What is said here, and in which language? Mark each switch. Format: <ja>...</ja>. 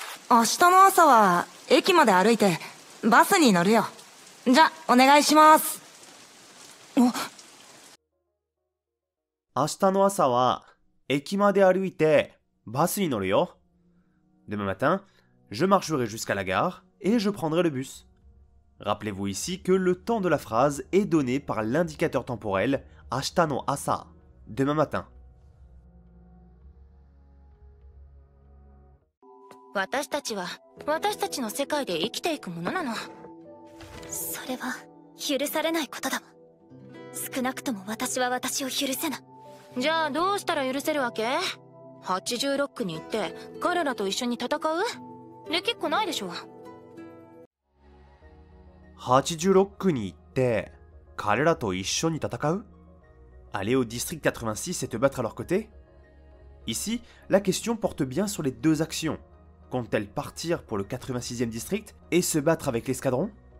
<ja>明日の朝は駅まで歩いてバスに乗るよ。じゃ、お願いします。明日の朝は駅まで歩いてバスに乗るよ。</ja> <fr>Demain matin, je marcherai jusqu'à la gare et je prendrai le bus. Rappelez-vous ici que le temps de la phrase est donné par l'indicateur temporel</fr> <ja>ashita no asa,</ja> <fr>demain matin.</fr> <ja>私たちは私たちの世界で生きていくものなの。それは許されないことだもん。少なくとも私は私を許せない。じゃあどうしたら許せるわけ？86に行って彼らと一緒に戦う？できっこないでしょ。 86に行って彼らと一緒に戦う？</ja> <fr>Aller au district 86 et te battre à leur côté? Ici, la question porte bien sur les deux actions. Compte-t-elle partir pour le 86e district et se battre avec l'escadron?</fr>